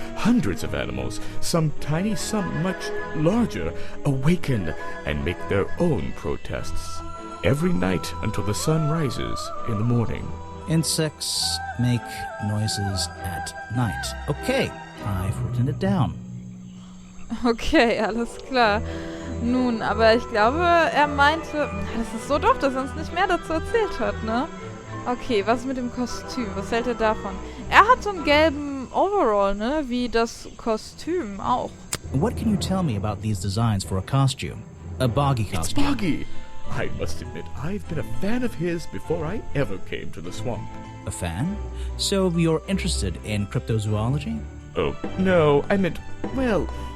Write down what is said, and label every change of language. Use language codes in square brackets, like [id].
[en] Hundreds of animals, some tiny, some much larger, awaken and make their own protests. Every night until the sun rises in the morning. Insects make noises at night. Okay, I've written it down. [de] Okay, alles klar. Nun, aber ich glaube, er meinte... Das ist so doof, dass er uns nicht mehr dazu erzählt hat, ne? Okay, was ist mit dem Kostüm? Was hält er davon? Er hat so einen gelben Overall, ne? Wie das Kostüm auch. [en] What can you tell me about these designs for a costume? A Boggy costume. It's Boggy! I must admit, I've been a fan of his before I ever came to the swamp. A fan? So you're interested in cryptozoology? Oh, no, I meant, well...